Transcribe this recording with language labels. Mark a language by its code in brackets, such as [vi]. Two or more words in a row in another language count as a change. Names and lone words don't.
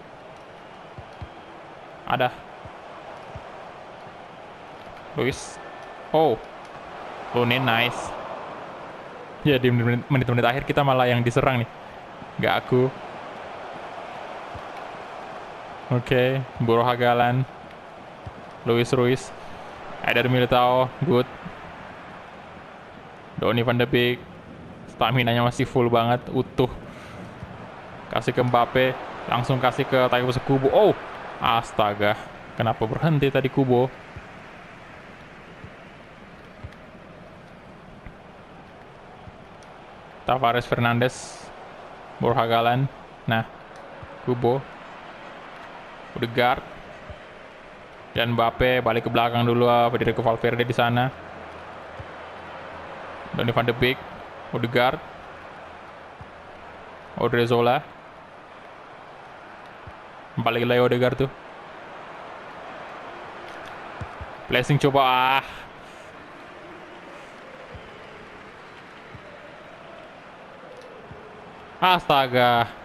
[id] Ada Luis. Oh, Lunin, nice. Ya di menit-menit akhir kita malah yang diserang nih. Gak aku. Oke, Bohagalan, Luis Ruiz, Eder Militao, good. Donny van de Beek, stamina-nya masih full banget, utuh. Kasih ke Mbappe, langsung kasih ke Takefusa Kubo. Oh, astaga, kenapa berhenti tadi Kubo? Tavares, Fernandes, Bohagalan. Nah, Kubo, Odegaard, dan Mbappe balik ke belakang dulu. Federico Valverde di sana. Donny van de Beek, Odegaard, Odriozola. Balik lagi Odegaard tuh. Blessing coba. Astaga.